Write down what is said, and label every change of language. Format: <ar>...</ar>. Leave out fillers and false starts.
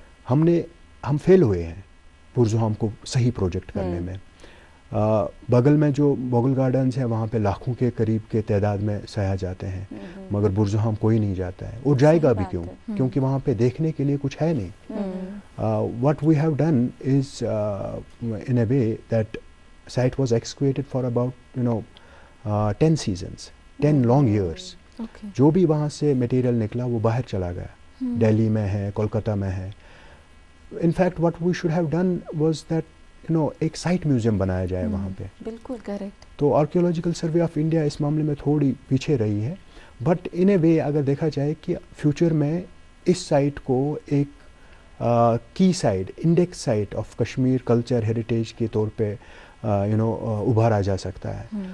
<ur>ہم فیل ہوئے ہیں برزہم کو صحیح پروجیکٹ کرنے میں. بغل میں جو مغل گارڈنز ہیں وہاں پہ لاکھوں کے قریب کے تعداد میں سیاح جاتے ہیں, مگر برزہم کوئی نہیں جاتا ہے, اور جائے گا بھی کیوں, کیونکہ وہاں پہ دیکھنے کے لیے کچھ ہے نہیں.</ur> <en>what we have done is in a way that site was excavated for about 10 seasons, 10 long years.</en> <ur>جو بھی وہاں سے میٹیریل نکلا وہ باہر چلا گیا, دہلی میں ہے, کولکتہ میں ہے.</ur> <en>in fact what we should have done was that</en> <ur>ایک سائٹ میوزیم بنایا جائے وہاں پہ. بالکل کریکٹ. تو آرکیولوجیکل سروے آف انڈیا اس معاملے میں تھوڑی پیچھے رہی ہے,</ur> <en>but in a way</en> <ur>اگر دیکھا جائے کہ فیوچر میں اس سائٹ کو ایک کی site, index site of Kashmir culture heritage کے طور پہ ابھارا جا سکتا ہے.</ur>